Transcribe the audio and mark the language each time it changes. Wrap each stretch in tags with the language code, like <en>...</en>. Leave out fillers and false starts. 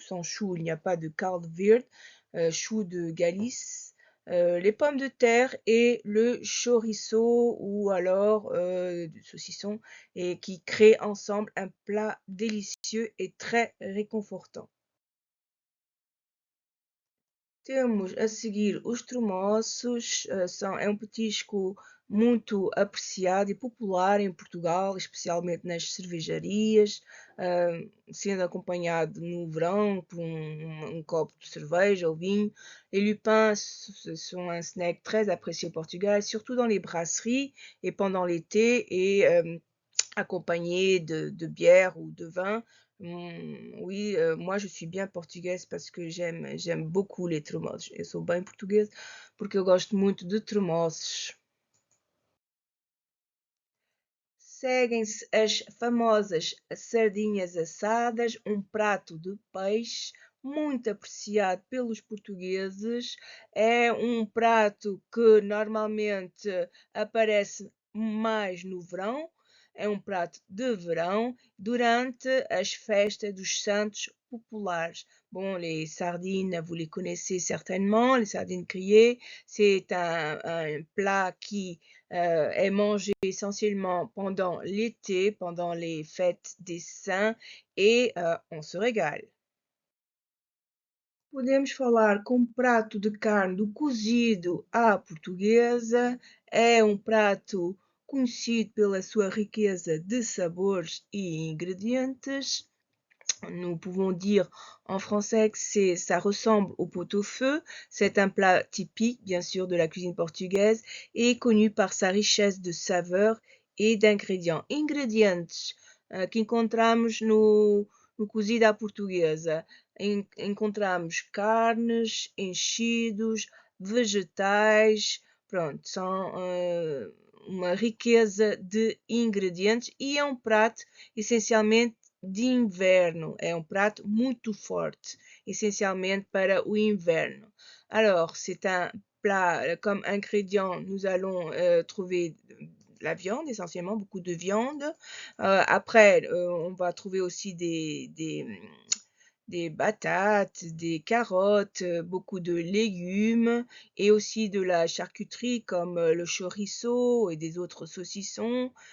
<fr>Sans chou, il n'y a pas de caldo verde, chou de Galice, les pommes de terre et le chorizo ou alors du saucisson, et qui créent ensemble un plat délicieux et très réconfortant.</fr> <pt>Temos a seguir os tremoços, é um petisco muito apreciado e popular em Portugal, especialmente nas cervejarias, sendo acompanhado no verão por um copo de cerveja ou vinho.</pt> <fr>Les lupins sont un snack très apprécié au Portugal, surtout dans les brasseries et pendant l'été, et accompagné de bière ou de vin. Oui, moi je suis bien portugaise parce que j'aime beaucoup les tremoços.</fr> <pt>Eu sou bem portuguesa porque eu gosto muito de tremoços. Seguem-se as famosas sardinhas assadas, um prato de peixe muito apreciado pelos portugueses. É um prato que normalmente aparece mais no verão. É um prato de verão durante as festas dos santos populares.</pt> <fr>Bon, les sardines, vous les connaissez certainement, les sardines grillées. C'est un plat qui est mangé essentiellement pendant l'été, pendant les fêtes des saints, et on se régale.</fr> <pt>Podemos falar com prato de carne do cozido à portuguesa. É um prato conhecido pela sua riqueza de sabores e ingredientes.</pt> <fr>Nous pouvons dire en français que ça ressemble au pot-au-feu. C'est un plat typique, bien sûr, de la cuisine portugaise et connu par sa richesse de saveurs et d'ingrédients.</fr> <pt>Ingredientes que encontramos no cozido à portuguesa. Encontramos carnes, enchidos, vegetais, pronto, são uma riqueza de ingredientes e é um prato essencialmente de inverno. É um prato muito forte, essencialmente para o inverno.</pt> <fr>Alors, c'est un plat, comme ingrédient, nous allons trouver la viande, essentiellement beaucoup de viande. Après, on va trouver aussi des des batates, des carottes, beaucoup de légumes et aussi de la charcuterie comme le chorizo et des autres saucissons.</fr>